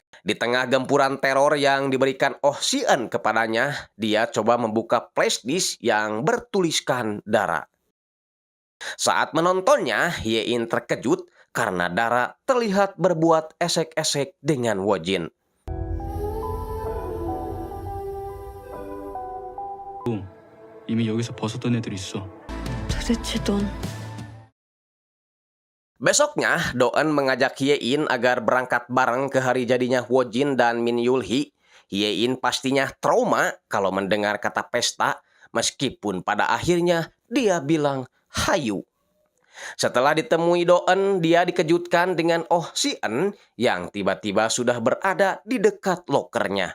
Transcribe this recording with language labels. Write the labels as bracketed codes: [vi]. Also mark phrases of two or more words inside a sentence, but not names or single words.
[id] Di tengah gempuran teror yang diberikan Oh Si-eun kepadanya, dia coba membuka flashdisk yang bertuliskan Dara. Saat menontonnya, Hye-in terkejut karena Dara terlihat berbuat esek-esek dengan Wojin. [ko] 이미 여기서 벗었던 애들 있어. 도대체 넌 [id] Besoknya, Do-eun mengajak Hye-in agar berangkat bareng ke hari jadinya Wojin dan Min Yul-hee. Hye-in pastinya trauma kalau mendengar kata pesta, meskipun pada akhirnya dia bilang hayu. Setelah ditemui Do-eun, dia dikejutkan dengan Oh Si-eun yang tiba-tiba sudah berada di dekat lokernya.